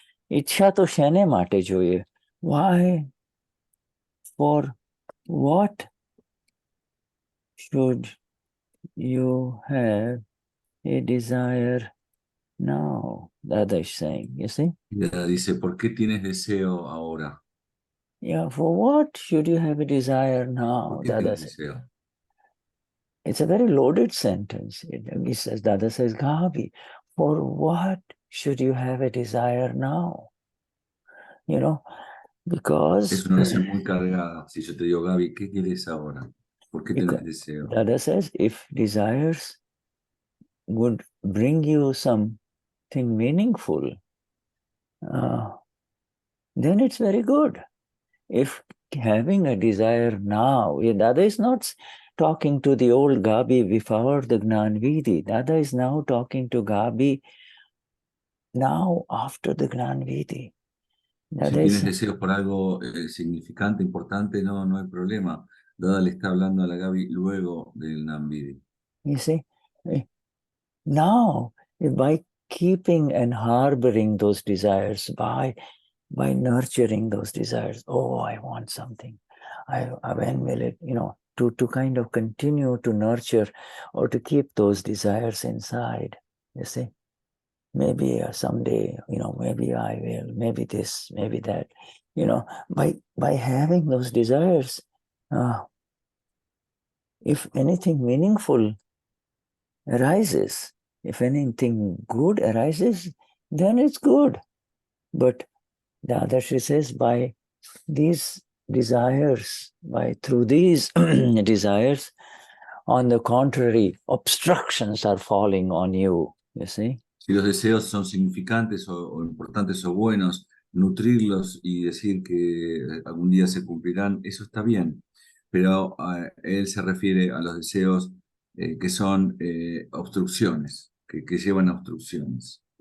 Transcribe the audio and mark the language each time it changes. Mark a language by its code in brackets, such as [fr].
[gu] Ichha to shene mate જોઈએ. [en] Why? For what should you have a desire now? Dada is saying, you see? [es] Dada dice, ¿por qué tienes deseo ahora? [en] Yeah, for what should you have a desire now? [es] ¿Por qué [en] Dada [es] tienes [en] says. [es] deseo? [en] It's a very loaded sentence. Dada says, Gabi, for what should you have a desire now? Because... [es] Es una oración muy cargada. Si yo te digo, Gabi, ¿qué quieres ahora? ¿Por qué tienes deseo? [en] Dada says, if desires would bring you something meaningful, then it's very good. If having a desire now, Dada is not talking to the old Gabi before the Gnan Vidhi. Dada is now talking to Gabi now after the Gnan Vidhi. [es] Si tienes deseos por algo significante, importante, no hay problema. Dada le está hablando a la Gabi luego del Gnan Vidhi. [en] You see, now by keeping and harboring those desires, by nurturing those desires, oh, I want something. When will it, to kind of continue to nurture or to keep those desires inside, you see. Maybe someday, maybe I will, maybe this, maybe that, by having those desires, if anything meaningful arises, if anything good arises, then it's good. But the Dadashri says, by these desires, through these desires, on the contrary, obstructions are falling on you, you see. [es] Si los deseos son significantes o importantes o buenos, nutrirlos y decir que algún día se cumplirán, eso está bien. Pero él se refiere a los deseos que son obstrucciones, que llevan a obstrucciones.